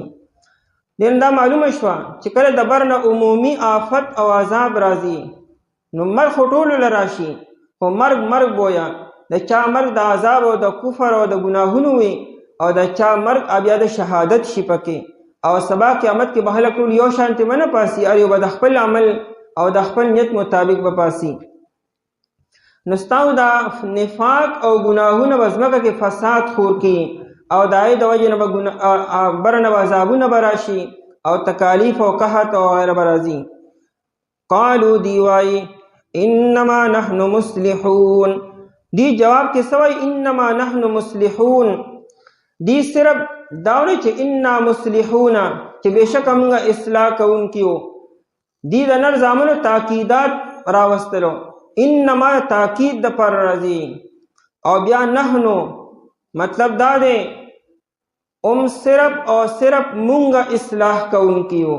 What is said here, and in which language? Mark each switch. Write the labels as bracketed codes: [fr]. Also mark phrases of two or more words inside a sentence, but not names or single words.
[ps] دین دا معلومه شوه چې کله د بر نه عمومي آفت او عذاب راځي نو مرګ خو ټولو له راشي، خو مرګ بویا د چا مرګ د عذاب او د کفر او د ګناهونو وي، او د چا مرګ بیا د شهادت شي پکې، او سبا قیامت کې به خلک ټول یو شانتې به نه پاسي، هر یو به د خپل عمل او د خپل نیت مطابق به پاسي. نو ستاسو دا نفاق او ګناهونه به ځمکه کې فساد خور کړي، او د هغې د وجې نه به بر نه به عذابونه به راشي او تکالیف او قحط او غیره به راځي. قالو دی وایي [ar] انما نحن مصلحون، [ps] دی جواب کې څه وایي [ar] انما نحن مصلحون، [ps] دی صرف داونه چې [ar] انا مصلحون [ps] چې بېشکه موږ اصلاح کوونکي یو، دی د نر زامنو تاکیدات راوستلو، انما تاکید د پر راځي، او بیا نحنو مطلب دا دی صرف او صرف مونږ اصلاح کوونکي یو.